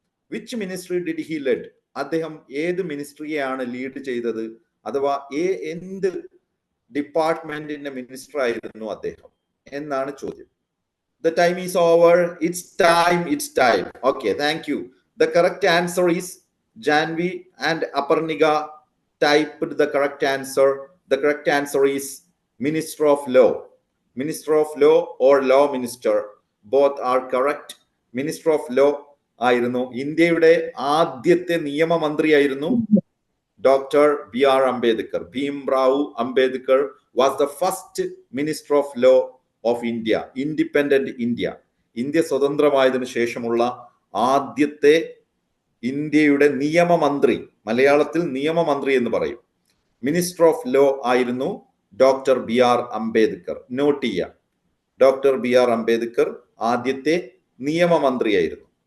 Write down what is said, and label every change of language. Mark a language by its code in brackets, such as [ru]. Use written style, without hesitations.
[en] Which ministry did he led? [ml] അദ്ദേഹം ഏത് മിനിസ്ട്രിയെയാണ് lead ചെയ്തത്, അഥവാ എന്ത് ഡിപ്പാർട്ട്മെന്റിന്റെ മിനിസ്റ്റർ ആയിരുന്നു അദ്ദേഹം എന്നാണ് ചോദ്യം. [en] The time is over. It's time. Okay, thank you. The correct answer is Janvi and Aparnika typed the correct answer. The correct answer is Minister of Law. Minister of Law or Law Minister. Both are correct. Minister of Law [ml] ആയിരുന്നു. ഇന്ത്യയുടെ ആദ്യത്തെ നിയമമന്ത്രിയായിരുന്നു Dr. B.R. Ambedkar. [en] Bhimrao Ambedkar was the first Minister of Law of India, independent India. [ml] India സ്വതന്ത്രമായതിനു ശേഷമുള്ള ആദ്യത്തെ ഇന്ത്യയുടെ നിയമമന്ത്രി, മലയാളത്തിൽ നിയമമന്ത്രി എന്ന് പറയും. മിനിസ്റ്റർ ഓഫ് ലോ ആയിരുന്നു doctor B R Ambedkar. Not ചെയ്യുക, ഡോക്ടർ ബി ആർ അംബേദ്കർ ആദ്യത്തെ നിയമമന്ത്രിയായിരുന്നു.